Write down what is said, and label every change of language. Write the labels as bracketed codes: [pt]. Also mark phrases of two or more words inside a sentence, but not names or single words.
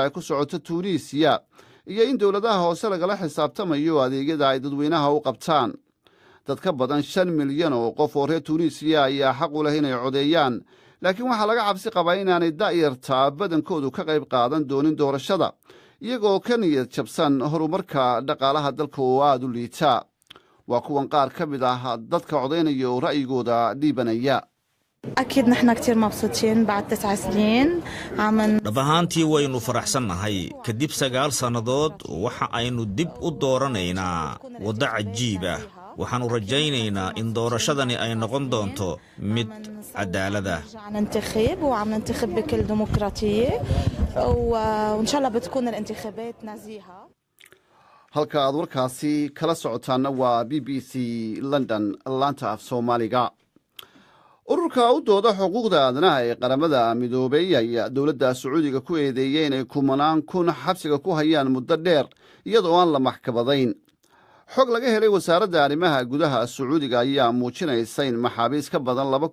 [so] ay ku socoto Tunisia iyo in dowladaha hoose lagala xisaabtamayo adeegyada ay dadweynaha u qabtaan dad ka badan 5 milyan oo qof oo reer Tunisia ayaa xaq u leh inay codeeyaan laakiin waxaa laga cabsi qabaa inaanay da'yarta badankoodu ka qayb qaadan doonin doorashada iyagoo ka niyad jabsan horumarka dhaqaalaha dalka oo aad u liita waa kuwan qaar ka mid ah dadka codeynaya oo ra'yigooda dhiibanaya [ar] أكيد نحن كتير مبسوطين بعد 9 سنين [so] dhab ahaantii waynu faraxsannahay kadib 9 sannadood waxa aynu dib u dooranaynaa waddo cajiib ah waxaanu rajaynaynaa in doorashadani ay noqon doonto mid cadaalad ah [ar] ننتخب وعم ننتخب بكل ديمقراطية وإن شاء الله بتكون الانتخابات نزيهة [so] halka aad warkaasi kala socotaana waa BBC London laanta af Soomaaliga ururka u dooda xuquuqda aadanaha ee qaramada midoobay ayaa dowladda Sacuudiga ku eedeeyay inay kumanaan kun xabsiga ku hayaan muddo dheer iyadoo aan la maxkamadayn xog laga helay wasaaradda arrimaha gudaha Sacuudiga ayaa muujinaysa in maxaabiis ka badan